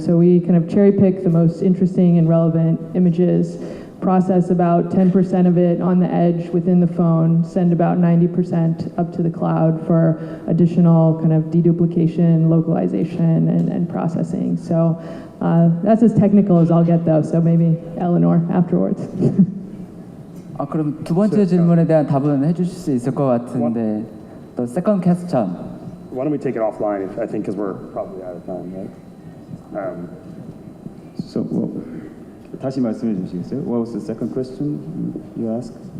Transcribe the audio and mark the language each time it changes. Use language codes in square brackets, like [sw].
[en] So we kind of cherry pick the most interesting and relevant images, process about 10% of it on the edge within the phone, send about 90% up to the cloud for additional kind of deduplication, localization, and processing. So that's as technical as I'll get though, so maybe Eleanor afterwards. [ko] 그럼 두 번째 질문에 대한 답은 해주실 수 있을 것 같은데 [en] The second question. Why don't we take it offline, I think, because we're probably out of time, right? [ko] So 다시 말씀해 주시겠어요? [en] What was the second question you asked?